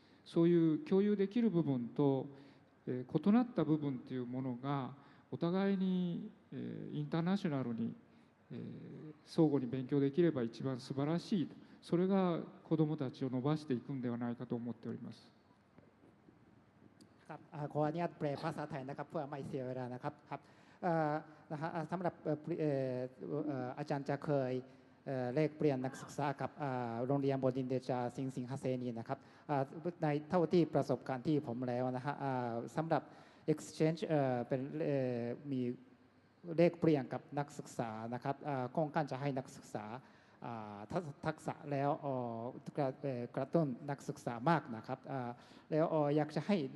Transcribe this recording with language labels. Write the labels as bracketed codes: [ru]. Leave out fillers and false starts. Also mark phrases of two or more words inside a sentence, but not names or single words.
[ja] そういう共有できる部分と、異なった部分っていうものがお互いに、インターナショナルに、相互に勉強できれば一番素晴らしい、それが子どもたちを伸ばしていくんではないかと思っております。 [th] ครับขออนุญาตแปลภาษาไทยนะครับเพื่อไม่เสียเวลานะครับครับนะฮะสำหรับอาจารย์จะ เคยแลกเปลี่ยนนักศึกษากับโรงเรียนบดินทร์เดชาสิงหเสนีนะครับในเท่าที่ประสบการณ์ที่ผมแล้วนะฮะสำหรับ exchange เป็นมีแลกเปลี่ยนกับนักศึกษานะครับโครงการจะให้นักศึกษาทักษะแล้วกระตุ้นนักศึกษามากนะครับแล้วอยากจะให้นั